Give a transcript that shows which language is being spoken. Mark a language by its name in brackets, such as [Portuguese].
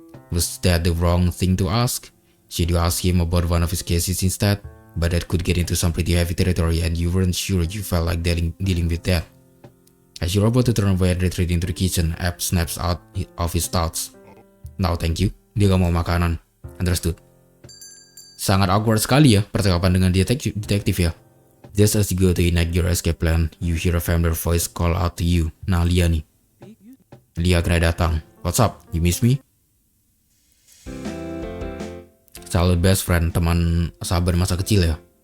[English] Was that the wrong thing to ask? Should you ask him about one of his cases instead? But that could get into some pretty heavy territory and you weren't sure you felt like dealing with that. As you're about to turn away and retreat into the kitchen, Ab snaps out of his thoughts. No, thank you. [Indonesian] Dia gak mau makanan. [English] Understood. [Indonesian] Sangat awkward sekali ya percakapan dengan detektif ya. [English] Just as you go to enact your escape plan, you hear a familiar voice call out to you. [Indonesian] Nah, Leah nih. Leah kena datang. [English] What's up? You miss me? Childhood best friend, [Indonesian] teman sahabat masa kecil ya.